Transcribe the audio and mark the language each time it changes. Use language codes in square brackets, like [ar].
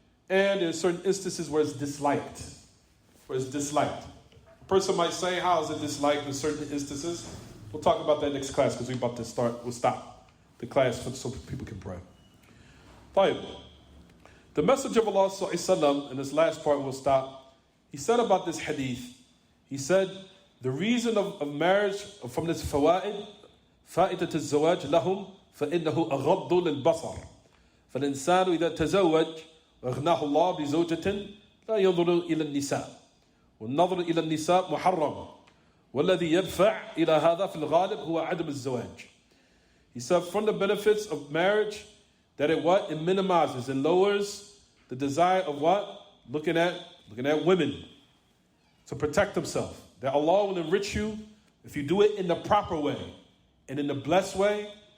[en] And in certain instances where it's disliked. A person might say, how is it disliked in certain instances? We'll talk about that next class because we're about to start. We'll stop the class so people can pray. Fine. The Messenger of Allah sallallahu in this last part we'll stop. He said about this hadith, he said, the reason of marriage from this fawaid, [ar] فائدة الزواج لهم فإنه أغض للبصر فالإنسان إذا تزوج وأغناه الله بزوجة لا ينظر إلى النساء والنظر إلى النساء محرم والذي يدفع إلى هذا في الغالب هو عدم الزواج. [en] He said from the benefits of marriage that it minimizes and lowers the desire of looking at women to protect himself. That Allah will enrich you if you do it in the proper way and in the blessed way.